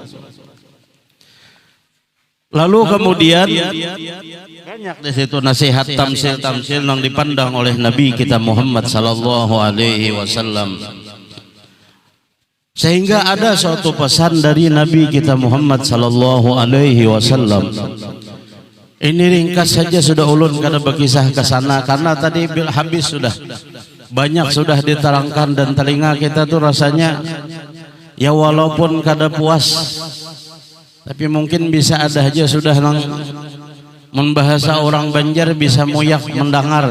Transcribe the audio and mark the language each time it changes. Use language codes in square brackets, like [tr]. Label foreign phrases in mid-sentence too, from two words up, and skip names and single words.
[id] Lalu kemudian banyak di situ nasihat tamsil yang dipandang oleh Nabi kita Muhammad [ar] صلى الله عليه وسلم. [id] Sehingga ada suatu pesan dari Nabi kita Muhammad [ar] صلى الله عليه وسلم. [bjn] Ini ringkas saja sudah ulun kada berkisah ke sana karena tadi habis sudah. Banyak sudah diterangkan dan telinga kita tuh rasanya ya walaupun kada puas, tapi mungkin bisa ada aja sudah membahasa orang Banjar bisa muyak mendengar.